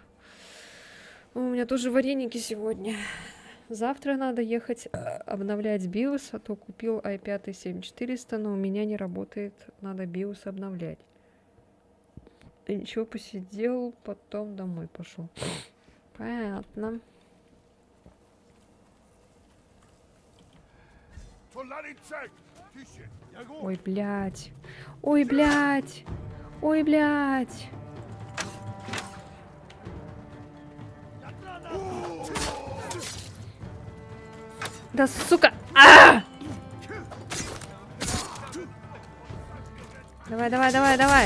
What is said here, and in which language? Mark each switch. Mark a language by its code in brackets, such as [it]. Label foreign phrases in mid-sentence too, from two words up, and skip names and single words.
[ru] У меня тоже вареники сегодня. Завтра надо ехать обновлять BIOS, а то купил i5 7400, но у меня не работает. Надо BIOS обновлять. И ничего, посидел, потом домой пошел. Понятно. トラリチェックティッシュヤゴ Ой, блядь. Ой, блядь. Ой, блядь. Да сука! А! Давай, давай, давай, давай.